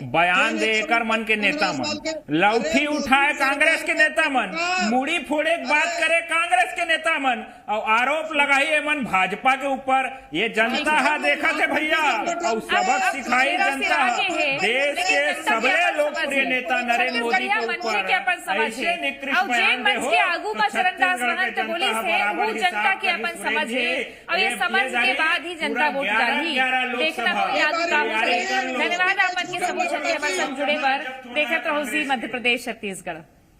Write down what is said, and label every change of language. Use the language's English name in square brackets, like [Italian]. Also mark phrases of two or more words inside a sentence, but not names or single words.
[Chhattisgarhi] बयान दे एकर मन के नेता मन लौठी उठाए कांग्रेस के नेता मन, मुड़ी फोड़े बात करे कांग्रेस के नेता मन और आरोप लगाई मन भाजपा के ऊपर, ये जनता है देखा थे भैया और सबक सिखाई जनता देश के सबले लोकप्रिय नेता नरेंद्र मोदी के ऊपर ऐसे निकृष्ट बयान दे हो चरणदास महंत बोली से वो जनता के अपन समझ है और ये समझ के बाद ही जनता वोट डाली, देखना कोई आगू काम करे। धन्यवाद अपन के समूह छत्तीसगढ़ जुड़े पर देखते रहो जी मध्य प्रदेश छत्तीसगढ़।